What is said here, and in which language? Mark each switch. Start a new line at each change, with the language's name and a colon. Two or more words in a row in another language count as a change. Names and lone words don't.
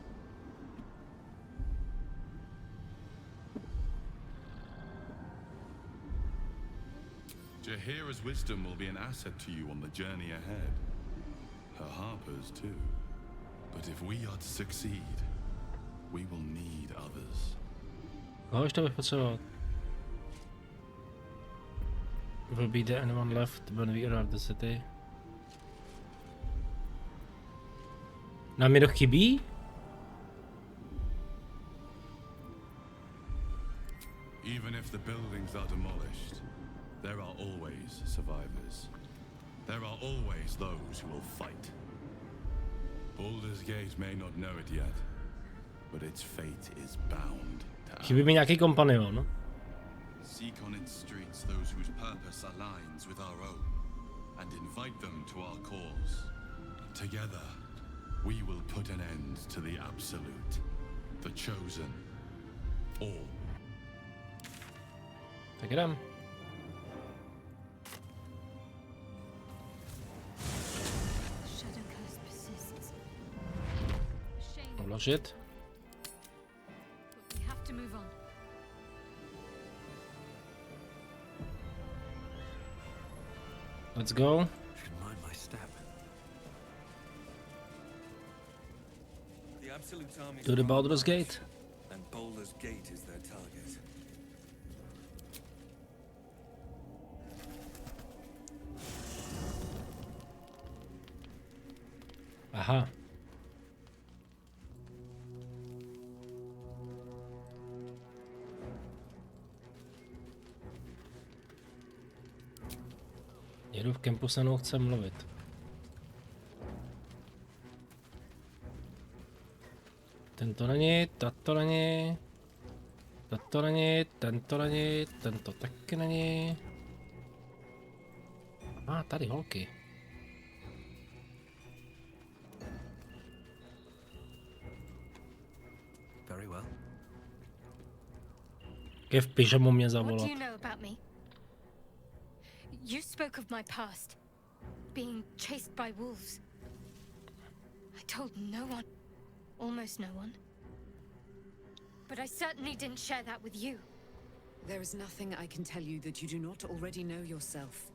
English: Jaheira's wisdom will be an asset to you on the journey ahead. Her harpers too. But if we are to succeed, we will need others.
Czech: Koho ještě bych potřeboval?
English: Will be there anyone left when we arrive the city?
Czech: Nám někdo chybí?
English: Even if the buildings are demolished, there are always survivors. There are always those who will fight. Baldur's Gate may not know it yet, but its fate is bound to ours.
Czech: Chybí mi nějaký kompanion.
English: Seek on its streets those whose purpose aligns with our own, and invite them to our cause. Together, we will put an end to the Absolute, the Chosen, all.
Czech: Tak jdem. Uložit.
English: We have to move on. Let's go. Should mind my step. The Absolute army To the Baldur's Gate. And Baldur's Gate is their target.
Czech: Aha. Jedu v kempu, se mnou chce mluvit. Tento není, tato není. Tato není, tento není, tento taky není. A tady holky.
English: Very well.
Czech: Je v pyžamu mě
English: What
Czech: zavolat.
English: do you know about me? You spoke of my past, being chased by wolves. I told no one, almost no one. But I certainly didn't share that with you. There is nothing I can tell you that you do not already know yourself.